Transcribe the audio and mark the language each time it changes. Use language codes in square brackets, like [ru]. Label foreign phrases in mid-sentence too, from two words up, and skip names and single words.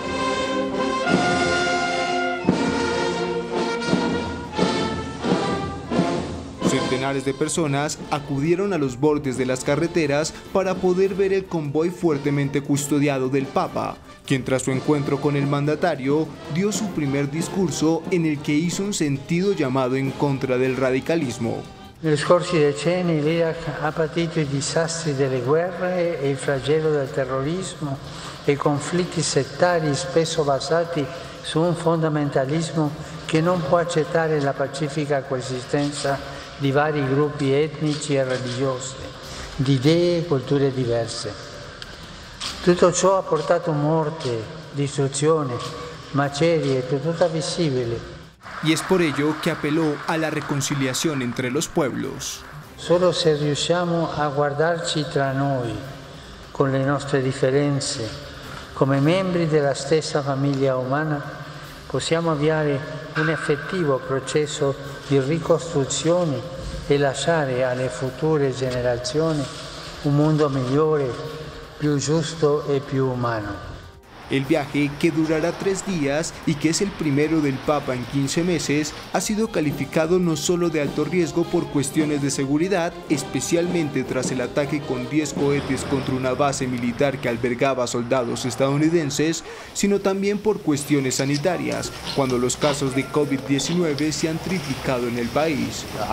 [es] Centenares de personas acudieron a los bordes de las carreteras para poder ver el convoy fuertemente custodiado del Papa, quien tras su encuentro con el mandatario dio su primer discurso en el que hizo un sentido llamado en contra del radicalismo. [it] Negli scorsi decenni l'Iraq ha patito i disastri delle guerre e il flagello del terrorismo e conflitti settari spesso basati su un fondamentalismo che non può accettare la pacifica coesistenza di vari gruppi etnici e religiosi, di idee e culture diverse. Tutto ciò ha portato morte, distruzione, macerie, tutto visibile. [es] Y es por ello que apeló a la reconciliación entre los pueblos. [it] Solo se riusciamo a guardarci tra noi, con le nostre differenze, come membri della stessa famiglia umana, possiamo avviare un effettivo processo di ricostruzione e lasciare alle future generazioni un mondo migliore, più giusto e più umano. [es] El viaje, que durará 3 días y que es el primero del Papa en 15 meses, ha sido calificado no solo de alto riesgo por cuestiones de seguridad, especialmente tras el ataque con 10 cohetes contra una base militar que albergaba soldados estadounidenses, sino también por cuestiones sanitarias, cuando los casos de COVID-19 se han triplicado en el país.